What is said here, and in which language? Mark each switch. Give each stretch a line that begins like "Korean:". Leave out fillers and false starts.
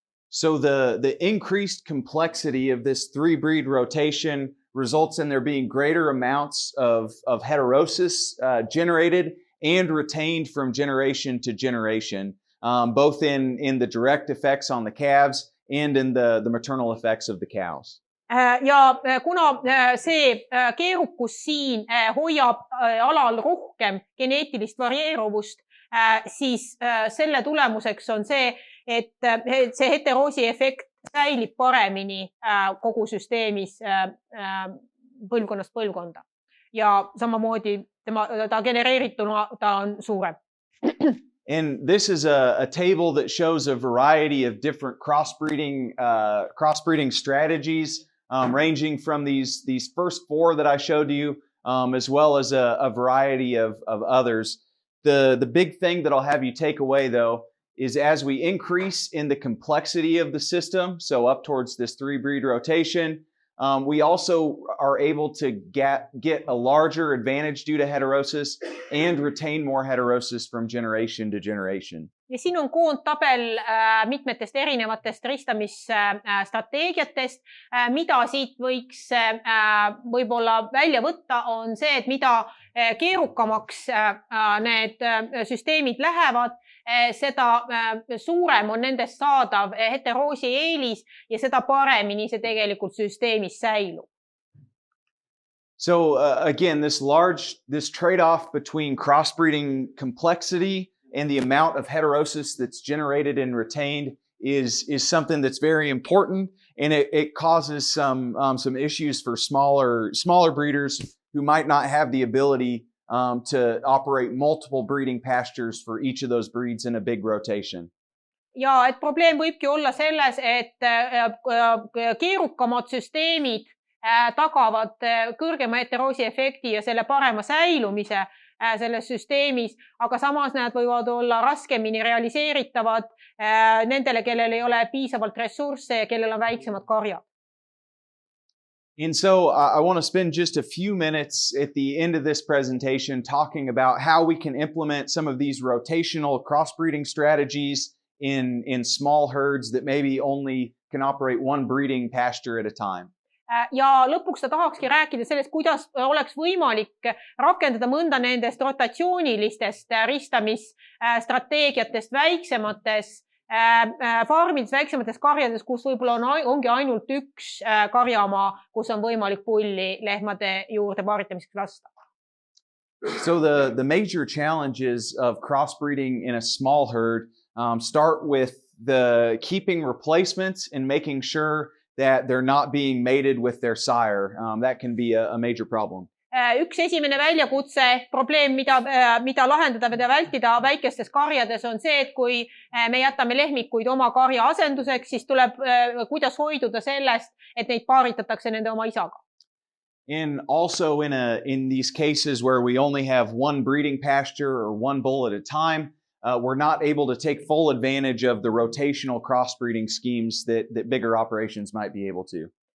English: So the increased complexity of this 3-breed rotation results in there being greater amounts of heterosis generated and retained from generation to generation, both in the direct effects on the calves and in the maternal effects of the cows.
Estonian: Ja kuna see keerukus siin hoiab alal rohkem geneetilist varieeruvust, siis selle tulemuseks on see, et see heteroosi efekt säilib paremini kogu süsteemis põlvkonnast põlvkonda. Ja samamoodi ta genereerituna ta on suurem.
English: And this is a table that shows a variety of different crossbreeding strategies, ranging from these first 4 that I showed you, as well as a variety of others. The big thing that I'll have you take away, though, is as we increase in the complexity of the system, so up towards this 3-breed rotation, we also are able to get a larger advantage due to heterosis and retain more heterosis from generation to generation.
Estonian: Ja siin on koondtabel mitmetest erinevatest ristamisstrateegiatest. Mida siit võiks võib-olla välja võtta on see, et mida keerukamaks need süsteemid lähevad, seda suurem on nendest saadav heteroosi eelis ja seda paremini see tegelikult süsteemis säilub.
English: So again, this trade-off between crossbreeding complexity and the amount of heterosis that's generated and retained is something that's very important, and it causes some issues for smaller breeders who might not have the ability to operate multiple breeding pastures for each of those breeds in a big rotation.
Estonian: Ja et probleem võibki olla selles, et keerukamad süsteemid tagavad kõrgema heteroosi efekti ja selle parema säilumise selles süsteemis, aga samas nad võivad olla raskemini realiseeritavad nendele, kellel ei ole piisavalt ressursse ja kellel on väiksemad karjad.
English: And so I want to spend just a few minutes at the end of this presentation talking about how we can implement some of these rotational crossbreeding strategies in small herds that maybe only can operate one breeding pasture at a time.
Estonian: Ja lõpuks ta tahakski rääkida sellest, kuidas oleks võimalik rakendada mõnda nendest rotatsioonilistest ristamisstrateegiatest väiksemates farmides, väiksemates karjades, kus võib-olla ongi ainult üks karjamaa, kus on võimalik pulli lehmade juurde paaritamiseks lasta.
English: So the major challenges of crossbreeding in a small herd start with the keeping replacements and making sure that they're not being mated with their sire. That can be a major problem.
Estonian: Üks esimene väljakutse, probleem, mida lahendada või vältida väikestes karjades on see, et kui me jätame lehmikuid oma karja asenduseks, siis tuleb kuidas hoiduda sellest, et neid paaritatakse nende oma isaga.
English: And also in these cases where we only have one breeding pasture or one bull at a time, we're not able to take full advantage of the rotational crossbreeding schemes that bigger operations might be able to.